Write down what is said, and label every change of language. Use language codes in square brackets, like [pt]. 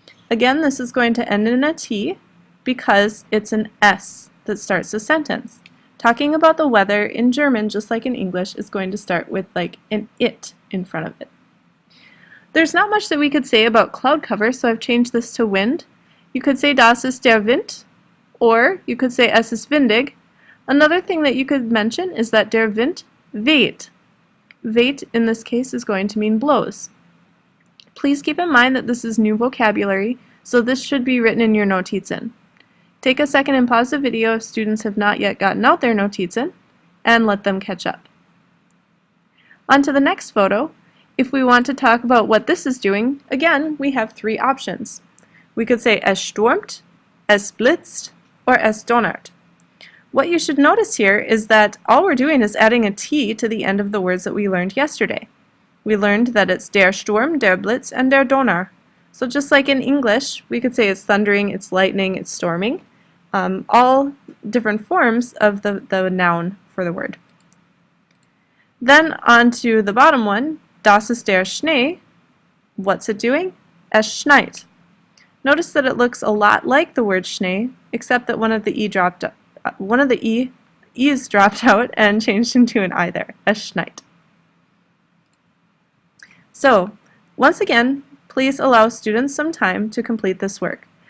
[en] Again, this is going to end in a T because it's an S that starts the sentence. Talking about the weather in German, just like in English, is going to start with like an it in front of it. There's not much that we could say about cloud cover, so I've changed this to wind. You could say [de] das ist der Wind, [en] or you could say [de] es ist windig. [en] Another thing that you could mention is that [de] der Wind weht. [en] Weht in this case is going to mean blows. Please keep in mind that this is new vocabulary, so this should be written in your Notizen. Take a second and pause the video if students have not yet gotten out their Notizen, and let them catch up. On to the next photo. If we want to talk about what this is doing, again, we have three options. We could say [de] es stürmt, es blitzt, [en] or [de] es donnert. [en] What you should notice here is that all we're doing is adding a T to the end of the words that we learned yesterday. We learned that it's [de] der Sturm, der Blitz, [en] and [de] der Donner. [en] So just like in English, we could say it's thundering, it's lightning, it's storming. All different forms of the noun for the word. Then on to the bottom one, [de] das ist der Schnee. [en] What's it doing? [de] Es schneit. [en] Notice that it looks a lot like the word Schnee, except that one of the E's dropped out and changed into an I there. [de] Es schneit. [en] So, once again, please allow students some time to complete this work.